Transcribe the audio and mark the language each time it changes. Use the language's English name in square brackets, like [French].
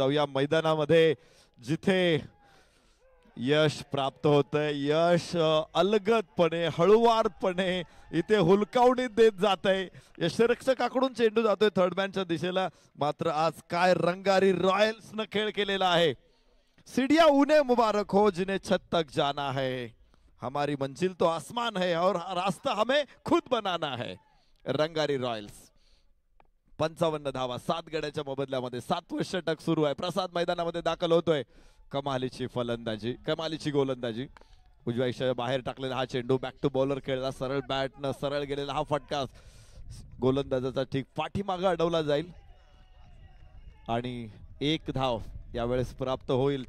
[Marathi] जाऊया मैदानामध्ये जिथे यश प्राप्त होतंय. यश अलगदपणे, हळुवारपणे इथे हुलकावणी देत जात आहे. यशरक्षकाकडून चेंडू जातोय थर्डमॅनच्या दिशेला. मात्र आज काय रंगारी रॉयल्सनं खेळ केलेला आहे. [Hindi] सीढ़ियां उन्हें मुबारक हो जिन्हें छत तक जाना है, हमारी मंजिल तो आसमान है और रास्ता हमें खुद बनाना है. [Marathi] रंगारी रॉयल्स 55 धावा 7 गड्याच्या मोबदल्यामध्ये 7वं षटक सुरू आहे. प्रसाद मैदानामध्ये दाखल होतोय. कमालीची फलंदाजी, कमालीची गोलंदाजी. उजव्या इशाच्या बाहेर टाकलेला हा चेंडू बॅक टू बॉलर खेळला. सरळ बॅटनं सरळ गेलेला हा फटका गोलंदाजाचा ठीक पाठीमागं अडवला जाईल आणि 1 धाव यावेळेस प्राप्त होईल.